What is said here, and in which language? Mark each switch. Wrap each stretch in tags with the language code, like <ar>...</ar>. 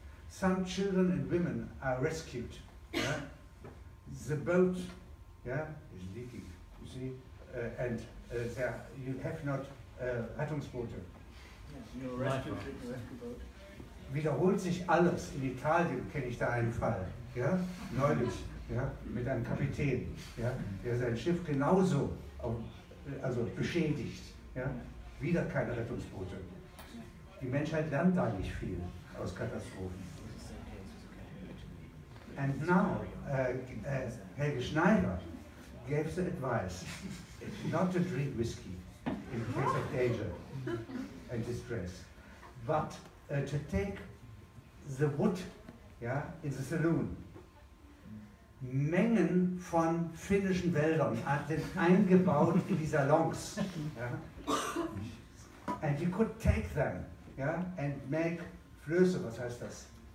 <en>Some children and women are rescued. Yeah? The boat, yeah, is leaking, you see, and you have not Rettungsboote. No rescue boat.</en> <de>Wiederholt sich alles. In Italien kenne ich da einen Fall, ja, neulich, ja, mit einem Kapitän, ja, der sein Schiff genauso beschädigt. Ja. Wieder keine Rettungsboote. Die Menschheit lernt da nicht viel aus Katastrophen.</de> <en>And now, Helge Schneider gave the advice not to drink whiskey in case of danger and distress, but to take the wood, yeah, in the saloon.</en> <de>Mengen von finnischen Wäldern sind eingebaut in die Salons. Ja?</de> <en>And you could take them, yeah, and make</en> <de>Flöße, was heißt das?</de>